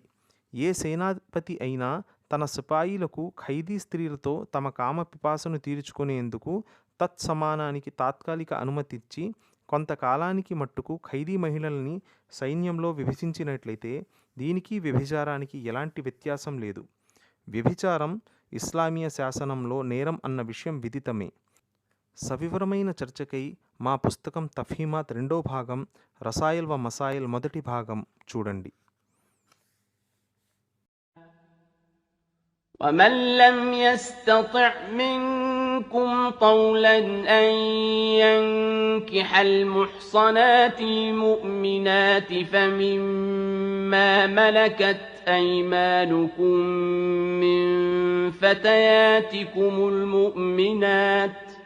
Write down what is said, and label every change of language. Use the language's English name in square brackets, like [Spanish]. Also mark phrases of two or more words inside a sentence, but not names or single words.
[Telugu] ఏ సేనాపతి అయినా తన సిపాయిలకు ఖైదీ స్త్రీలతో తమ కామ పిపాసను తీర్చుకునేందుకు తత్సమానానికి తాత్కాలిక అనుమతిచ్చి కొంతకాలానికి మట్టుకు ఖైదీ మహిళల్ని సైన్యంలో విభజించినట్లయితే దీనికి వ్యభిచారానికి ఎలాంటి వ్యత్యాసం లేదు. వ్యభిచారం ఇస్లామీయ శాసనంలో నేరం అన్న విషయం విదితమే. సవివరమైన చర్చకై మా పుస్తకం తఫ్హీమాత్ 2వ భాగం, రసాయల్ వ మసాయిల్ 1వ భాగం చూడండి. [Arabic] ومن لم يستطع منكم طولا أن ينكح المحصنات المؤمنات فمما ملكت أيمانكم من فتياتكم المؤمنات